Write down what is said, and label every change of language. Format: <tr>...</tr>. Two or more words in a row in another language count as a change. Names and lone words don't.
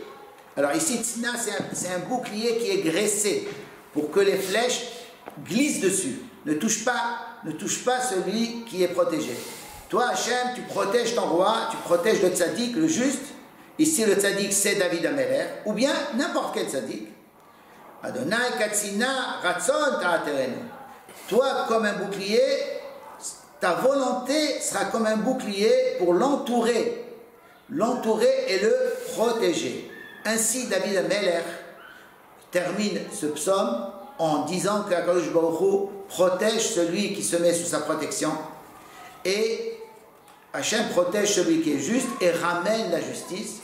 <fr>Alors ici, tsina, c'est un bouclier qui est graissé pour que les flèches glissent dessus. Ne touche pas celui qui est protégé. Toi, Hachem, tu protèges ton roi, tu protèges le tzaddik, le juste. Ici, le tzaddik, c'est</fr> <he>דוד המלך,</he> <fr>ou bien n'importe quel tzaddik.</fr> <he>אדוני כצנה רצון תעטרנו.</he> <fr>Toi, comme un bouclier, ta volonté sera comme un bouclier pour l'entourer et le protéger. Ainsi,</fr> <he>דוד המלך</he> <fr>termine ce psaume en disant qu'</fr> <he>הקדוש ברוך הוא</he> <fr>protège celui qui se met sous sa protection et Hachem protège celui qui est juste et ramène la justice.</fr>